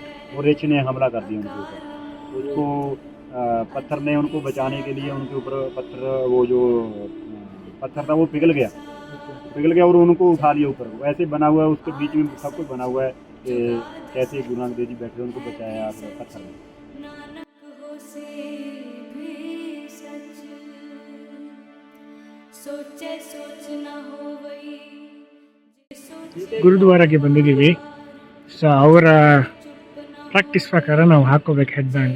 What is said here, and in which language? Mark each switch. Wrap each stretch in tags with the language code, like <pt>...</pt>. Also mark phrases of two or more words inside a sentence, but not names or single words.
<hi>वो रिछ ने हमला कर दिया उनके ऊपर। उसको पत्थर ने उनको बचाने के लिए उनके ऊपर पत्थर वो जो पत्थर था वो पिघल गया और उनको उठा लिया ऊपर। वैसे बना हुआ है, उसके बीच में सब कुछ बना हुआ है कि कैसे गुरु नानक देव जी बैठे उनको बचाया पत्थर में।</hi> <kn>ಗುರುದ್ವಾರಕ್ಕೆ ಬಂದಿದ್ದೀವಿ. ಸೊ ಅವರ ಪ್ರಾಕ್ಟೀಸ್ ಪ್ರಕಾರ ನಾವು ಹಾಕೋಬೇಕು</kn> <en>head band.</en>